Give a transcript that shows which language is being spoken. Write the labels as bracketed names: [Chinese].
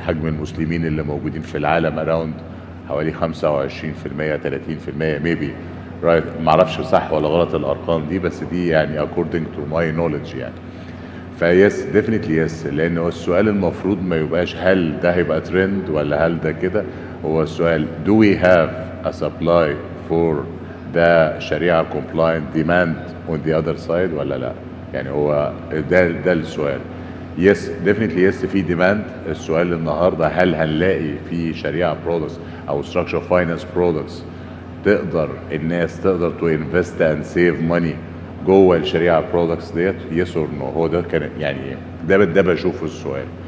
[Arabic] حجم المسلمين اللي موجودين في العالم اراوند حوالي 25% 30% ميبي، رايت. ما اعرفش صح ولا غلط الارقام دي، بس دي يعني [English] according to my knowledge [Arabic] يعني. [English] فيس definitely yes, [Arabic] لان السؤال المفروض ما يبقاش هل ده هيبقى ترند ولا هل ده كده. هو السؤال [English] do we have a supply for the Sharia compliant demand on the other side [Arabic] ولا لا؟ يعني هو ده السؤال. [English] Yes definitely yes في demand. [Arabic] السؤال النهارده هل هنلاقي في [English] شريعه برودكتس او structure finance products [Arabic] تقدر الناس تقدر [English] To invest and save money جوه الشريعه products that? Yes or no. [Arabic] هو ده كان يعني ده بشوفه السؤال.